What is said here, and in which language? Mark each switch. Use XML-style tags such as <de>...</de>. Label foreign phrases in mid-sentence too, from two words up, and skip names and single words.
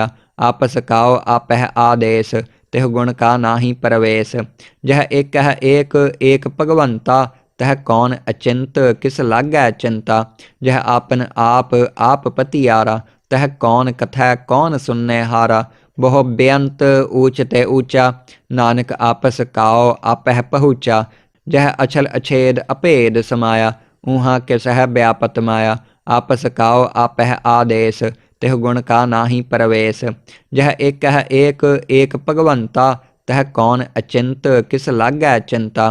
<pa>ਆਪਸ ਕਾਓ ਆਪਹ ਆਦੇਸ਼, ਤਿਹ ਗੁਣ ਕਾ ਨਾਹੀ ਪ੍ਰਵੇਸ਼। ਜਹ ਏਕ ਹੈ ਏਕ ਭਗਵੰਤਾ, ਤਹ ਕੌਣ ਅਚਿੰਤ ਕਿਸ ਲਾਗੈ ਚਿੰਤਾ। ਜਹ ਆਪਨ ਆਪ ਪਤੀਆਰਾ, ਤਹ ਕੌਣ ਕਥੈ ਕੌਣ ਸੁਨਨੇ ਹਾਰਾ। ਬਹੁ ਬੇਅੰਤ ਊਚ ਤੇ ਊਚਾ। ਨਾਨਕ ਆਪਸ ਕਾਉ ਆਪਹਿ ਪਹੁੰਚਾ। ਜਹ ਅਛਲ ਅਛੇਦ ਅਭੇਦ ਸਮਾਇਆ। ਊਹਾਂ ਕੇ ਸਹਿ ਵਿਆਪਤ ਮਾਇਆ। ਆਪਸ ਕਾਉ ਆਪਹਿ ਆਦੇਸ। ਤਿਹੁ ਗੁਣ ਕਾ ਨਾਹੀ ਪ੍ਰਵੇਸ਼। ਜਹ ਏਕ ਹੈ ਏਕ ਏਕ ਭਗਵੰਤਾ। ਤਹ ਕੌਣ ਅਚਿੰਤ ਕਿਸ ਲਾਗੈ ਚਿੰਤਾ।</pa>